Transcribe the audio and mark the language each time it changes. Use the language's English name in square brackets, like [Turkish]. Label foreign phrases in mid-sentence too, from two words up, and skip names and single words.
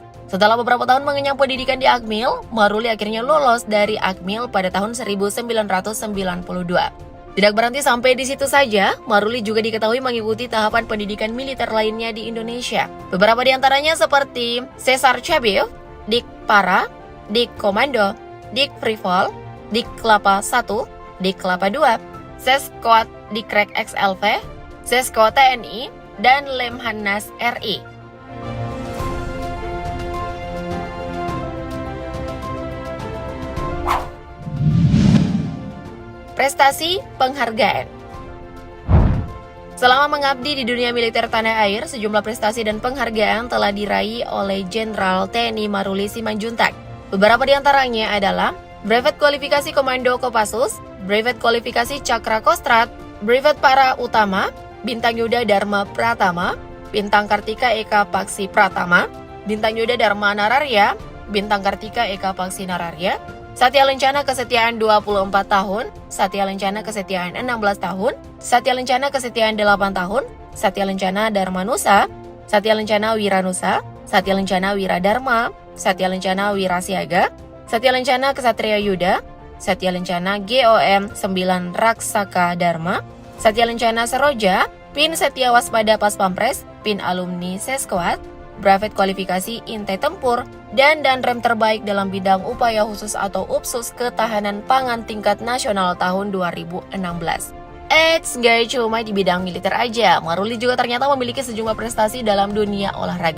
[Indonesian] Setelah beberapa tahun mengenyam pendidikan di AKMIL, Maruli akhirnya lolos dari AKMIL pada tahun 1992. Tidak berhenti sampai di situ saja, Maruli juga diketahui mengikuti tahapan pendidikan militer lainnya di Indonesia. Beberapa di antaranya seperti Cesar Chavez, Dik Para, Dik Komando, Dik Frivol, Dik Kelapa 1, Dik Kelapa 2, Seskot Dikrek XLV, Sesko TNI, dan Lemhanas RI. Prestasi penghargaan. Selama mengabdi di dunia militer tanah air, sejumlah prestasi dan penghargaan telah diraih oleh Jenderal TNI Maruli Simanjuntak. Beberapa di antaranya adalah Brevet Kualifikasi Komando Kopassus, Brevet Kualifikasi Cakra Kostrat, Brevet Para Utama, Bintang Yuda Dharma Pratama, Bintang Kartika Eka Paksi Pratama, Bintang Yuda Dharma Nararya, Bintang Kartika Eka Paksi Nararya, Satya Lencana Kesetiaan 24 tahun, Satya Lencana Kesetiaan 16 tahun, Satya Lencana Kesetiaan 8 tahun, Satya Lencana Dharma Nusa, Satya Lencana Wiranusa, Satya Lencana Wiradharma, Satya Lencana Wirasiaga, Satya Lencana Kesatria Yuda, Satya Lencana GOM 9 Raksaka Dharma, Satya Lencana Seroja, Pin Setia Waspada Pas Pampres, Pin Alumni Seskuat, Brevet Kualifikasi Intai Tempur, dan Danrem Terbaik dalam bidang upaya khusus atau UPSUS Ketahanan Pangan tingkat nasional tahun 2016. Gak cuma di bidang militer aja, Maruli juga ternyata memiliki sejumlah prestasi dalam dunia olahraga.